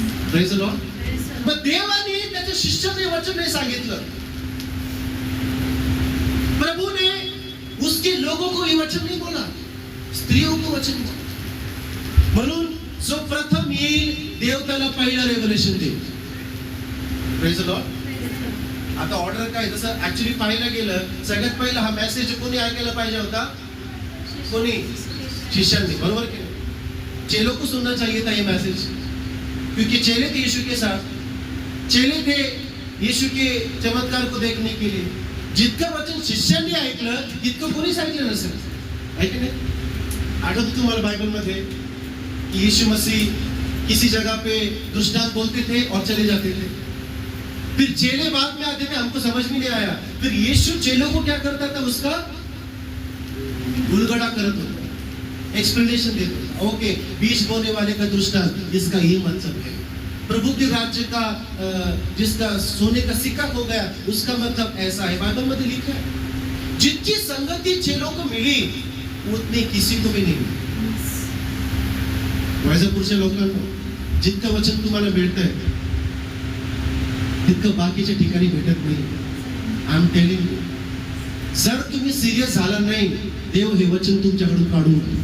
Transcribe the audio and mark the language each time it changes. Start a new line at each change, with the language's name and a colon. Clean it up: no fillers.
English: Praise the Lord.
Marathi: मग देवाने त्याच्या शिष्याने वचन नाही सांगितलं,
Hindi: प्रभु ने उसके लोगों को ये वचन नहीं बोला, स्त्रियों को वचन बोला.
Marathi: म्हणून जो प्रथम येईल देव त्याला पहिला रेव्हलेशन देईल.
English: Praise the Lord.
Marathi: आता ऑर्डर काय, जसं ऍक्च्युली पाहायला गेलं, सगळ्यात पहिला हा मेसेज कोणी ऐकायला पाहिजे होता? कोणी? शिष्यांनी. बरोबर की नाही?
Hindi: चेलों को सुनना चाहिए था ये मैसेज, क्योंकि चेले थे यीशु के साथ, चेले थे यीशु के चमत्कार को देखने के लिए.
Marathi: जितकं वचन शिष्यांनी ऐकलं तितकं कोणीच ऐकलं नसेल. आहे की नाही? आठवतं तुम्हाला बाइबल मध्ये
Hindi: कि यीशु मसीह किसी जगह पे दृष्टांत बोलते थे और चले जाते थे. फिर चेले बाद में आते थे, हमको समझ में नहीं आया. फिर यीशु चेलों को क्या करता था? उसका
Marathi: उलगड़ा करत होता,
Hindi: एक्सप्लेनेशन देता था. ओके, बीज बोने वाले का दृष्टांत, इसका ये मतलब है. प्रभु के राज्य का जिसका सोने का सिक्का हो गया, उसका मतलब ऐसा है. बाइबल में लिखा है. जितनी संगति चेलों को मिली उतनी किसी को भी नहीं मिली.
Marathi: वैजापूरच्या लोकांना जितकं वचन तुम्हाला मिळतंय तितकं बाकीच्या ठिकाणी भेटत नाही.
English: I am telling you,
Marathi: जर तुम्ही सिरियस झाला नाही, देव हे वचन तुमच्याकडून काढून.